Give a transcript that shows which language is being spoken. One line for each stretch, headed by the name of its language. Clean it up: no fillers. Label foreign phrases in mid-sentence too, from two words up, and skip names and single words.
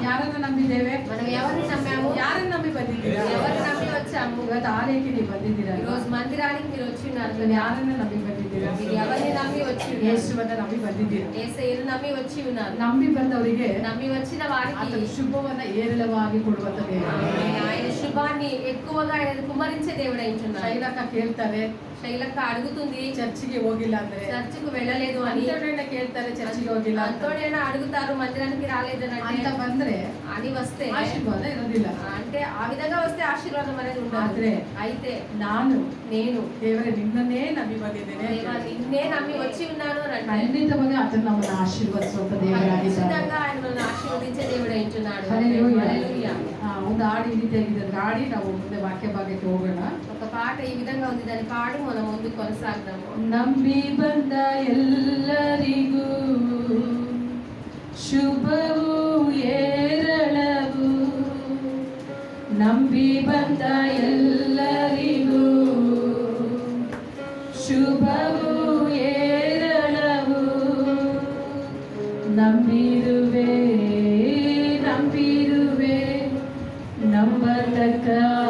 Kannada: ಯಾರನ್ನ ನಂಬಿದ್ದೇವೆ?
Telugu: మనం ఎవరిని నమ్మాము?
Kannada: ಯಾರನ್ನ ನಂಬಿ ಬಂದಿದ್ದೀರಾ?
Telugu: ఎవరిని నమ్మి వచ్చాము?
Kannada: ಇವತ್ತು ಆಲಯಕ್ಕೆ ನೀವು ಬಂದಿದ್ದೀರಾ?
Telugu: ఈ రోజు మందిరానికి మీరు వచ్చి ఉన్నారు
Kannada: ನೀವು
Telugu: కదా.
Kannada: ಯಾರನ್ನ ನಂಬಿ ಬಂದಿದ್ದೀರಾ?
Telugu: మీరు ఎవరిని నమ్మి వచ్చి ఉన్నారు?
Kannada: ಯೇಸುವನ್ನ ನಂಬಿ ಬಂದಿದ್ದೀರಾ?
Telugu: యేసయ్యను నమ్మి వచ్చి ఉన్నారు.
Kannada: ನಂಬಿ ಬಂದವರಿಗೆ
Telugu: నమ్మి వచ్చిన వారికి
Kannada: ಆತನ ಶುಭವನ್ನ ಹೇರಳವಾಗಿ ಕೊಡುವಂತ ದೇವರು.
Telugu: ఆయన శుభాన్ని ఎక్కువగా ఆయన కుమ్మరించే దేవుడు అయిచున్నాడు.
Kannada: ಶೈಲಕ್ಕ ಕೇಳ್ತಾರೆ,
Telugu: శైలక్క అడుగుతుంది,
Kannada: ಚರ್ಚಿಗೆ ಹೋಗಿಲ್ಲ ಅಂದ್ರೆ.
Telugu: చర్చికి వెళ్ళలేదు అని.
Kannada: ಅಂತೋಡೇನ ಕೇಳ್ತಾರೆ, ಚರ್ಚಿಗೆ ಹೋಗಿಲ್ಲ ಅಂತ.
Telugu: అంతోడైనా అడుగుతారు, మందిరానికి రాలేదని
Kannada: ಅಂತ ಬಂದ್ರೆ
Telugu: అని వస్తే
Kannada: ಆಶೀರ್ವಾದ ಇರೋದಿಲ್ಲ.
Telugu: అంటే ఆ విధంగా వస్తే ఆశీర్వాదం అనేది ఉండదు.
Kannada: ಆದ್ರೆ
Telugu: అయితే
Kannada: నేను ದೇವರೇ ನಿನ್ನನ್ನೇ ನಂಬಿ ಬಂದಿದ್ದೇನೆ,
Telugu: దేవా నిన్నే నమ్మి వచ్చి ఉన్నాను అని అంటే
Kannada: ಖಂಡಿತವಾಗಿ ಆತನು ನಮ್ಮನ್ನು ಆಶೀರ್ವದಿಸುವಂತ ದೇವರಾಗಿದ್ದಾನೆ.
Telugu: ఖచ్చితంగా ఆయన మనల్ని ఆశీర్వదించే దేవుడు అయిచున్నాడు. హల్లెలూయా. హల్లెలూయా.
Kannada: ಒಂದು ಹಾಡು ಈ ರೀತಿಯಾಗಿದೆ, ಅದನ್ನ ಹಾಡಿ ನಾವು ಮುಂದೆ ವಾಕ್ಯ ಭಾಗಕ್ಕೆ ಹೋಗೋಣ.
Telugu: ఒక పాట ఈ విధంగా ఉంది, దాన్ని పాడి మనం ముందుకు కొనసాగుదాము.
Kannada: ನಂಬಿ ಬಂದ ಎಲ್ಲರಿಗೂ ಶುಭವು ಏರಳವು, ನಂಬಿ ಬಂದ ಎಲ್ಲರಿಗೂ ಶುಭವು ಏರಳವು, ನಂಬಿರುವೆ ನಂಬಿರುವೆ ನಂಬತಕ್ಕ